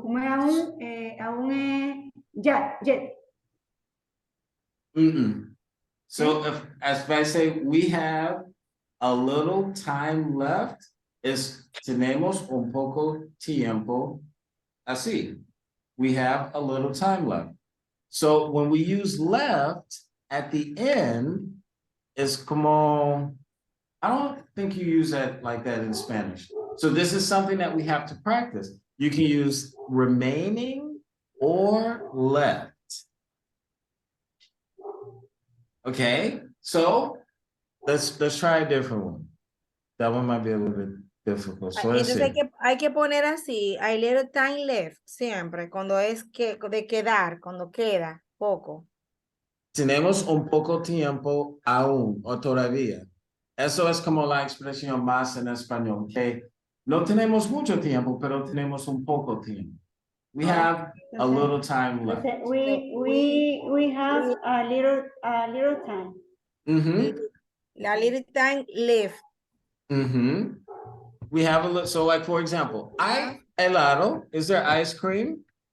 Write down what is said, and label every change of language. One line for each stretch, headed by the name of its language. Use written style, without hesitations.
Spanish: ¿Cómo es aún? Aún es ya, yet.
English: So if I say we have a little time left,
Spanish: es tenemos un poco tiempo así.
English: We have a little time left. So when we use left at the end, it's como, I don't think you use that like that in Spanish. So this is something that we have to practice. You can use remaining or left. Okay, so let's try a different one. That one might be a little bit difficult. So let's
Spanish: Entonces
English: see.
Spanish: hay que poner así,
English: a little time left,
Spanish: siempre, cuando es de quedar, cuando queda poco. Tenemos un poco tiempo aún o todavía. Eso es como la expresión más en español, que no tenemos mucho tiempo, pero tenemos un poco tiempo.
English: We have a little time left. We have a little time. A little time left. We have a little, so like for example, helado, is there ice cream?